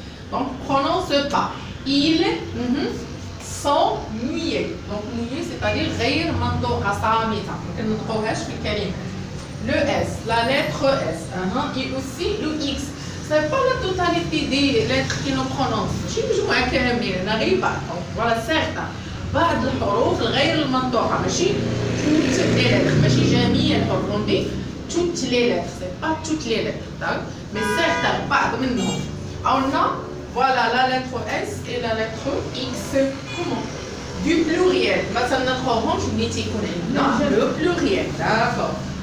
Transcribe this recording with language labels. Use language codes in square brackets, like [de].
[fr] Donc, prononce pas. Ils sont mouillés. Donc, mouillés, c'est-à-dire [ar] غير منطوقة صامتة. ما كنطقوهاش في الكلمات. [fr] Le S, la lettre S. Et aussi le X. Ce n'est pas la totalité des lettres qui nous prononcent. [ar] ماشي مجموعة كاملة، [fr] n'arrive pas. Donc, voilà, certains. [ar] بعض الحروف غير المنطوقة. ماشي [fr] toutes les lettres. [ar] ماشي جميع الحروف. [fr] On dit toutes les lettres. Ce n'est pas toutes les lettres. Mais certains, [ar] بعض منهم. [fr] On a voilà la lettre S et la lettre X. Comment? Du pluriel. Maintenant, notre orange, le pluriel. D'accord.